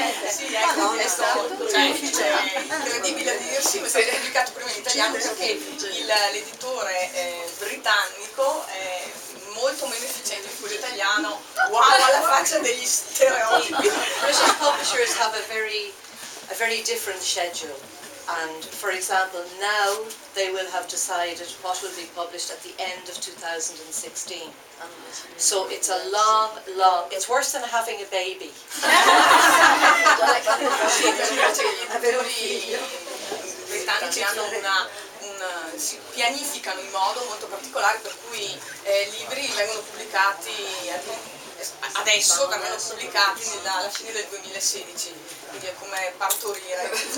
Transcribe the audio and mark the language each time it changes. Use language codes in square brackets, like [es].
[it] Sì, ecco, è stato incredibile a dirsi, ma è stato pubblicato prima in italiano perché l'editore britannico è molto meno efficiente di quello italiano. Wow, alla faccia degli stereotipi. [en] British publishers have a very different schedule, and for example now they will have decided what will be published at the end of 2016. So it's a long, it's worse than having a baby. [it] I britannici hanno si pianificano in modo molto particolare, per cui i libri vengono pubblicati adesso, vengono pubblicati alla fine del 2016, quindi è come partorire.